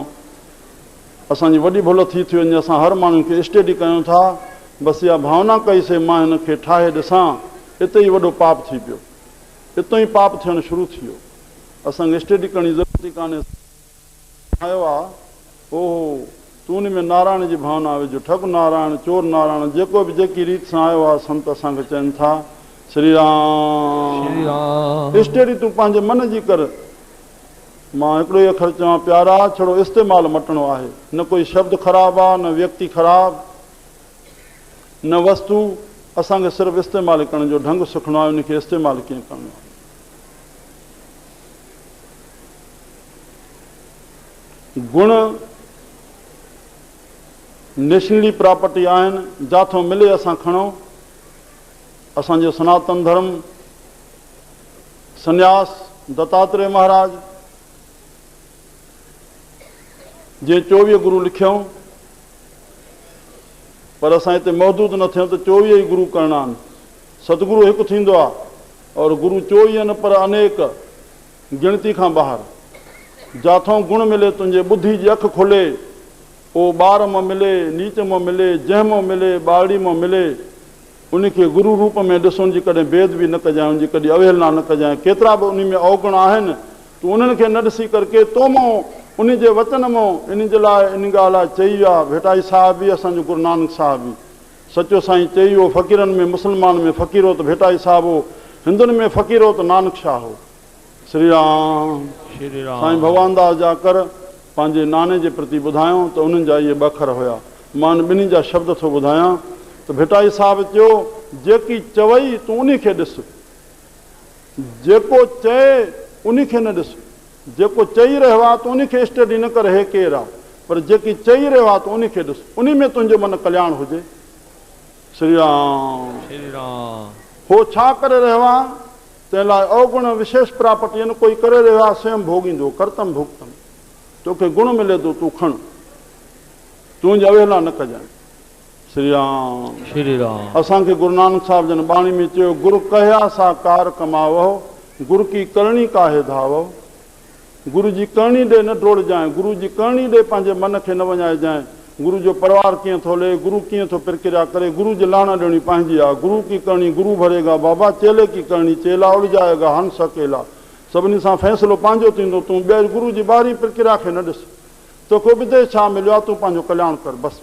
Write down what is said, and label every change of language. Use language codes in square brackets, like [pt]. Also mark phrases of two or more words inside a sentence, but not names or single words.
[sd] असांजी वॾी भुल थी वञे, असां हर माण्हू खे स्टडी कयूं था, बसि इहा भावना कईसीं मां हिन खे ठाहे ॾिसां, हिते ई वॾो पाप थी पियो, हितां ई पाप थियणु शुरू थी वियो। असांखे स्टडी करण जी ज़रूरत ई कान्हे। ठाहियो आहे ओहो तूं उन में नारायण जी भावना विझो, ठग नारायण, चोर नारायण, जेको बि जेकी रीति सां आयो आहे संत असांखे चवनि था। श्री राम श्री राम। स्टडी तूं पंहिंजे मन जी कर। मां हिकिड़ो ई अखर चवां, प्यारा छड़ो इस्तेमालु मटणो आहे। न कोई शब्द ख़राबु आहे, न व्यक्ति ख़राबु, न वस्तु। असांखे सिर्फ़ु इस्तेमालु करण जो ढंग सिखणो आहे, उनखे इस्तेमालु कीअं करणो आहे। गुण [en] nationally property [sd] आहिनि, जिथां मिले असां खणूं। असांजो सनातन धर्म संन्यास दत्तात्रेय महाराज जे 24 गुरु लिखियऊं, पर असां हिते मौजूदु न थियूं त 24 ई गुरु करणा आहिनि। सतगुरु हिकु थींदो आहे और गुरु 24 न पर अनेक, गिणती खां ॿाहिरि। जिथां गुण मिले, तुंहिंजे ॿुधी जी अखि खुले, उहो ॿार मां मिले, नीच मां मिले, जंहिं मां मिले, ॿारड़ी मां मिले, उनखे गुरु रूप में ॾिसो। उनजी कॾहिं भेद बि न कजांइ, उनजी कॾहिं अवहेलना न कजांइ। केतिरा बि उन में अवगुण आहिनि, तूं उन्हनि खे न ॾिसी करके तो मां उन जे वचन मां इन जे लाइ इन ॻाल्हि लाइ चई वियो आहे। भेटाई साहिब बि, असांजो गुरु नानक साहिब बि सचो साईं चई वियो, फ़क़ीरनि में मुस्लमान में फ़क़ीर हो त भेटाई साहिब हो, हिंदुनि में फ़क़ीर हो त नानक शाह हो। श्री राम श्री राम। साईं भगवान दास जा कर पंहिंजे नाने जे प्रति ॿुधायूं त उन्हनि जा इहे ॿ अखर हुया। मां ॿिन्ही जा शब्द थो ॿुधायां त भेटाई साहिब चयो, जेकी चवई तूं उन खे ॾिस, जेको चए उन खे न ॾिस। जेको चई रहियो आहे तूं उन खे स्टडी न कर, हे केरु आहे, पर जेकी चई रहियो आहे तूं उन खे ॾिस, उन में तुंहिंजो मन कल्याण हुजे। श्री राम श्री राम। हो छा करे रहियो आहे, तंहिं लाइ अवगुण विशेष प्रॉपर्टी आहिनि। कोई करे रहियो आहे स्वयं भोगींदो, कर्तम भुगतम। तोखे गुण मिले थो तूं खण, तुंहिंजी अवहेलना न कजांइ। श्री राम श्री राम। असांखे गुरु नानक साहिब जन बाणी में चयो, [pa] ਗੁਰੁ ਕਹਿਆ ਸਾ ਕਾਰ ਕਮਾਵਹੁ, ਗੁਰ ਕੀ ਕਰਣੀ ਕਾਹੇ ਧਾਵਹੁ। [sd] गुरु जी करणी ॾे न डोड़जांइ, गुरु जी करणी ॾे पंहिंजे मन खे न वञाइजांइ। गुरु जो परिवार कीअं थो हले, गुरु कीअं थो प्रक्रिया करे, गुरु जी लाण ॾियणी पंहिंजी आहे। [hi] गुरु की करणी गुरु भरेगा बाबा, चेले की करणी चेला उलझाएगा हंस अकेला। [sd] सभिनी सां फ़ैसिलो पंहिंजो थींदो। तूं ॿिए गुरु जी ॿारही प्रक्रिया खे न ॾिस, तोखे विदेश छा मिलियो आहे, तूं पंहिंजो कल्याण कर बसि।